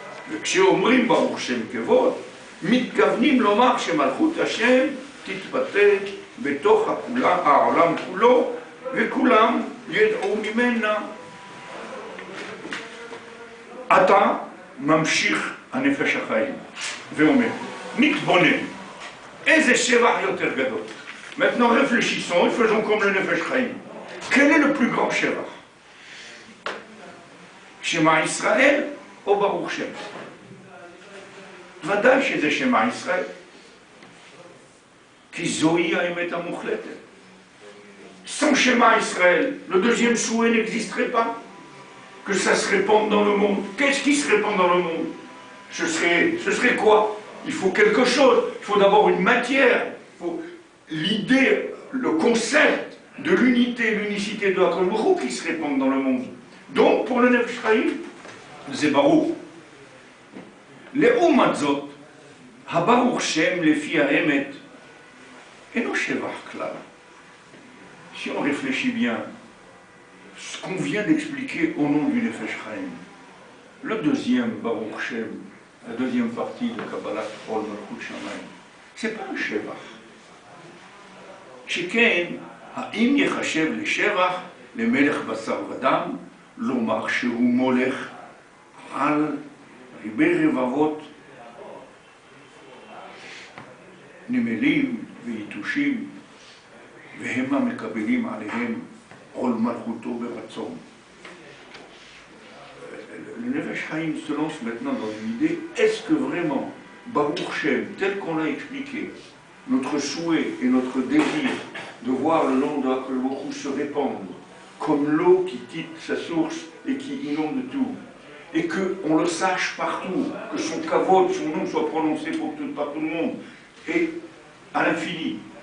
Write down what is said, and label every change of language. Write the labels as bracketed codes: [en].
[he] וכשאומרים ברוך שם כבוד, מתכוונים לומר שמלכות השם תתבטא בתוך העולם כולו, וכולם ידעו ממנה. אתה ממשיך הנפש החיים, ואומר, נתבונן, איזה שבח יותר גדול. [fr] Maintenant réfléchissons et faisons comme le Nefesh Chaim. Quel est le plus grand שבח? Shema Israël ou Baruch Shem? [he] ודאי שזה שמע ישראל. כי זוהי האמת המוחלטת. [fr] sans Shema Israël, le deuxième souhait n'existerait pas. Que ça se répande dans le monde. Qu'est-ce qui se répand dans le monde? Ce serait quoi? Il faut quelque chose. Il faut d'abord une matière. Il faut l'idée, le concept de l'unité, l'unicité de HaKadosh Baruch Hu qui se répand dans le monde. Donc, pour le Nefesh Chaim, c'est Baruch. [he] לעומת זאת, הברוך שם לפי האמת אינו שבח כלל. [fr] Si on réfléchit bien, ce qu'on vient d'expliquer au nom du Nefesh Chaim, le deuxième Baruch Shem, la deuxième partie de Kabbalat Ol Malchut Shamayim, c'est pas un שבח. [he] שכן, האם יחשב לשבח למלך בשר ודם, לומר שהוא מולך על ריבי רבבות, נמלים ויתושים, והם המקבלים עליהם עול מלכותו ברצון. [fr] Le Nefesh Chaim se lance maintenant dans une idée, est-ce que vraiment, Baruch Shem, tel qu'on l'a expliqué, notre souhait et notre désir de voir le nom de HaKadosh Baruch Hu se répandre, comme l'eau qui quitte sa source et qui inonde tout, et qu'on le sache partout, que son kavod, son nom soit prononcé par tout le monde, et à l'infini.